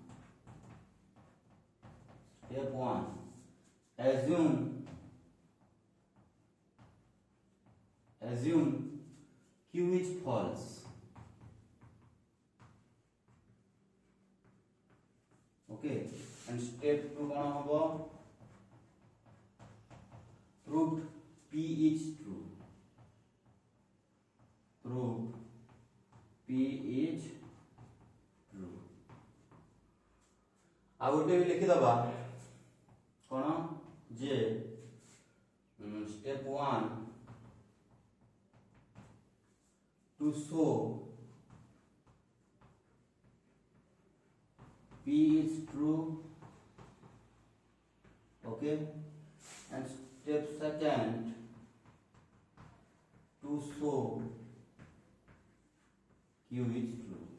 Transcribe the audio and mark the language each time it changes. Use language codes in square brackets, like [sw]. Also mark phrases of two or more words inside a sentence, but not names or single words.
[en] assume q is false okay and step 2 [mai] कोन होबो [en] prove p is true [mai] आ गोटे भी लिखि दबा कोन जे स्टेप 1 [en] to show p is true okay and step 2 to show q is true